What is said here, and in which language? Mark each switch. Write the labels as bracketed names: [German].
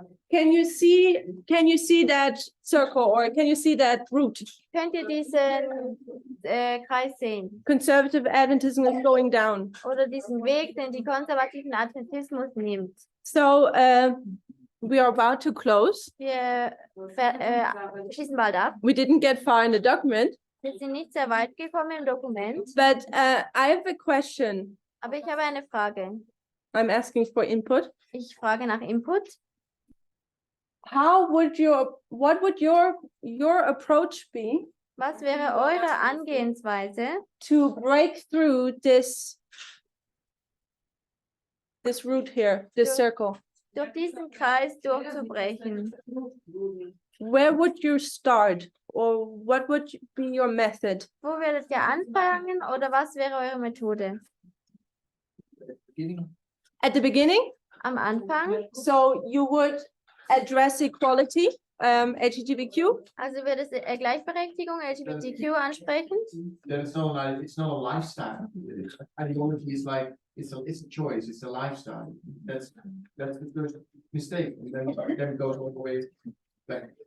[English] Can you see that circle or can you see that route? [German] Könnt ihr diesen Kreis sehen? [English] Conservative Adventism is going down. [German] Oder diesen Weg, den die konservativen Adventismus nimmt? [English] So we are about to close. [German] Wir schließen bald ab. [English] We didn't get far in the document, [German] Wir sind nicht sehr weit gekommen im Dokument, [English] but I have a question. [German] aber ich habe eine Frage. [English] I'm asking for input. [German] Ich frage nach Input. [English] What would your approach be [German] Was wäre eure Angehensweise, [English] to break through this route here, this Sure. circle? [German] durch diesen Kreis durchzubrechen? [English] Where would you start, or what would be your method? [German] Wo werdet ihr anfangen oder was wäre eure Methode? [English] Beginning. At the beginning, [German] Am Anfang, [English] so you would address equality, LGTBQ, [German] also wird es Gleichberechtigung, LGBTQ ansprechen? [English] Then it's not a lifestyle. Ideology is like, it's a choice, it's a lifestyle. That's the first mistake. And then it goes all the way back.